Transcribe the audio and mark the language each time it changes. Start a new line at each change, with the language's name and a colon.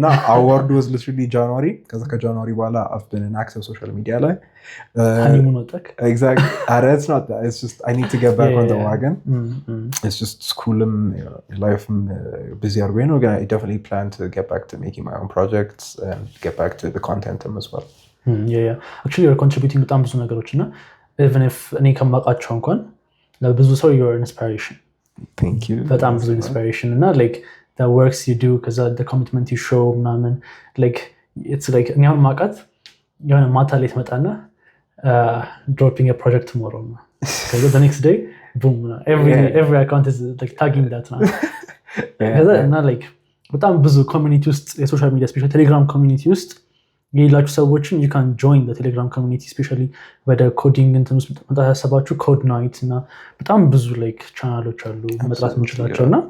English: And award was literally January ከዛ ከጃንዋሪ በኋላ I've been in active social media ላይ
Amharic: honeymoon ወጣክ
English: exactly. It's not that, it's just I need to get back on the wagon. It's just school life busy
Amharic: አድርጎ ነው ግን
English: I definitely plan to get back to making my own projects and get back to the content as well. Actually you're contributing
Amharic: በጣም ብዙ ነገሮች
English: እና even if
Amharic: እኔ ከማውቃቸው እንኳን ለብዙ ሰው
English: you're an inspiration. Thank you. በጣም ብዙ inspiration እና like the works you do because the commitment you show ምናምን like it's like
Amharic: እኔ አሁን ማውቃት የሆነ ማታ ላይ ትመጣና
English: dropping a project tomorrow because the next day boom every account is like tagging that now.
Amharic: እና like በጣም ብዙ ኮሚኒቲ ውስጥ የሶሻል ሚዲያ ስፔሻሊ ቴሌግራም ኮሚኒቲ ውስጥ የሌላችሁ ሰዎችን
English: you can join the telegram community
Amharic: especially ወደ ኮዲንግ እንትን ውስጥ መጣ ያሰባችሁ ኮድ ናይት እና በጣም ብዙ like ቻናሎች አሉ መጥራት እንችላቸውና